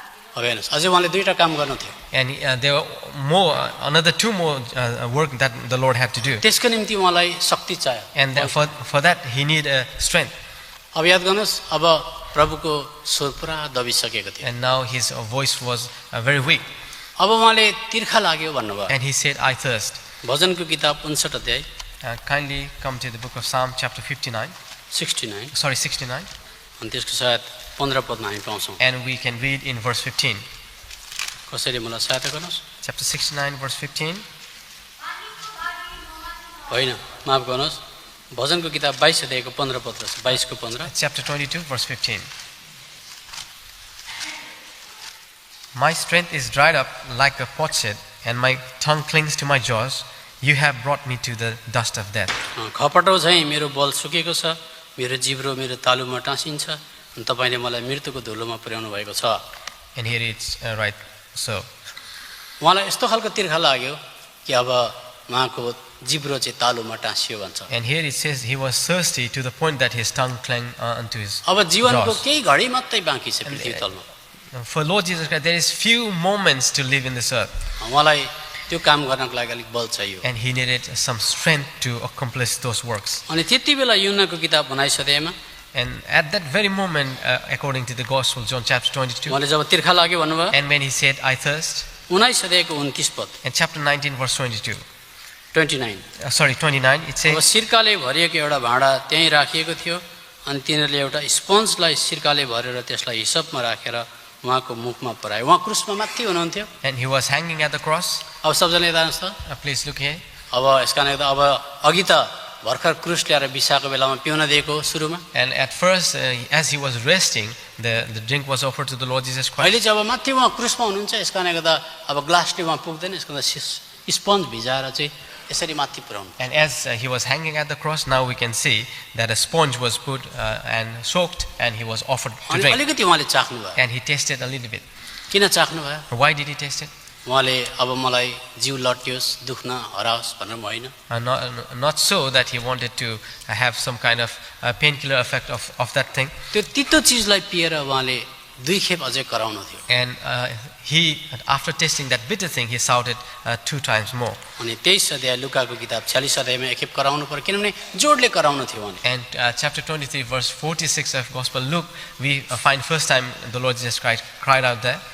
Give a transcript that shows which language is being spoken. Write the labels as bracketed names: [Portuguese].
[Nepali] अब हेर्नुहोस् अझै उहाँले दुईटा काम गर्नु थियो. [English] And there were another two more work that the Lord had to do. [Nepali] त्यसको निम्ति उहाँलाई शक्ति चाहियो. [English] And for that he needed strength. [Nepali] अब याद गर्नुहोस् अब प्रभुको स्वर पुरा दबिसकेको थियो. [English] And now his voice was very weak. [Nepali] अब उहाँले तिर्खा लाग्यो भन्नुभयो. [English] And he said, I thirst. [Nepali] भजनको किताब 59 अध्याय [English] Kindly come to the book of Psalm chapter 59. 69. [Nepali] अनि त्यसको सायद 15 पदमा हामी पाउँछौँ. [English] And we can read in verse 15. [Nepali] कसैले मलाई सहायता गर्नुहोस्. [English] Chapter 69 verse 15. [Nepali] होइन माफ गर्नुहोस्. भजनको किताब 22 अध्यायको 15 पद रहेछ. 22 को 15. [English] Chapter 22 verse 15. My strength is dried up like a potsherd, and my tongue clings to my jaws. You have brought me to the dust of death. [Nepali] खपटो झैं मेरो बल सुकेको छ. मेरो जिब्रो मेरो तालुमा टाँसिन्छ. अनि तपाईले मलाई मृत्युको धुलोमा पुर्याउनु भएको छ. [English] And here it's right. So [Nepali] उहाँलाई यस्तो खालको तिर्खा लाग्यो कि अब उहाँको जिब्रो चाहिँ तालुमा टाँसियो भन्छ. [English] and here it says he was thirsty to the point that his tongue clung unto his [Nepali] अब जीवनको [English] jaws. [Nepali] केही घडी मात्रै बाँकी छ पृथ्वी तलमा. [English] For Lord Jesus Christ, there is few moments to live in this earth, [Nepali] उहाँलाई त्यो काम गर्नको लागि अलिक बल चाहियो. [English] and he needed some strength to accomplish those works. [Nepali] अनि त्यति बेला युहन्नाको किताब 19 अध्यायमा [English] And at that very moment, according to the Gospel, John chapter 22, [Nepali] उहाँले जब तिर्खा लाग्यो भन्नुभयो [English] and when he said, I thirst, [Nepali] 19 अध्यायको 29 पद [English] in chapter 19, verse 22, 29 29, it [Nepali] अब [English] says, [Nepali] सिरकाले भरिएको एउटा भाँडा त्यहीँ राखिएको थियो अनि तिनीहरूले एउटा स्पन्जलाई सिरकाले भरेर त्यसलाई हिसाबमा राखेर उहाँको मुखमा पुर्याए. उहाँ क्रुसमा माथि हुनुहुन्थ्यो. [English] and he was hanging at the cross. [Nepali] अब सबजना यता हेर्नुहोस् त. [English] Please look here. [Nepali] अब यसका लागि त अब अघि त भर्खर क्रुस ल्याएर बिसाएको बेलामा पिउन दिएको सुरुमा. [English] And at first, as he was resting, the drink was offered to the Lord Jesus Christ. [Nepali] अहिले चाहिँ अब माथि उहाँ क्रुसमा हुनुहुन्छ. यसका लागि त अब ग्लासले उहाँ पुग्दैन. यसको त स्पन्ज भिजाएर चाहिँ यसरी माथि पुर्याउनु. [English] And as he was hanging at the cross, now we can see that a sponge was put and soaked, and he was offered to [Nepali] अनि [English] drink. [Nepali] अलिकति उहाँले चाख्नु भयो. [English] And he tasted a little bit. [Nepali] किन चाख्नु भयो? [English] Why did he taste it? [Nepali] उहाँले अब मलाई जिउ लट्टियोस् दुख्न हराओस् भनेर होइन. [English] Not so that he wanted to have some kind of painkiller effect of that thing. [Nepali] त्यो तितो चिजलाई पिएर उहाँले दुई खेप अझै कराउनु थियो. [English] And he, after tasting that bitter thing, he shouted 2 times more. [Nepali] अनि 23 अध्याय लुकाको किताब 46 अध्यायमा एक खेप कराउनु पर्यो किनभने जोडले कराउनु थियो उहाँले. [English] And chapter 23, verse 46 of Gospel Luke, we find first time the Lord Jesus Christ cried out there.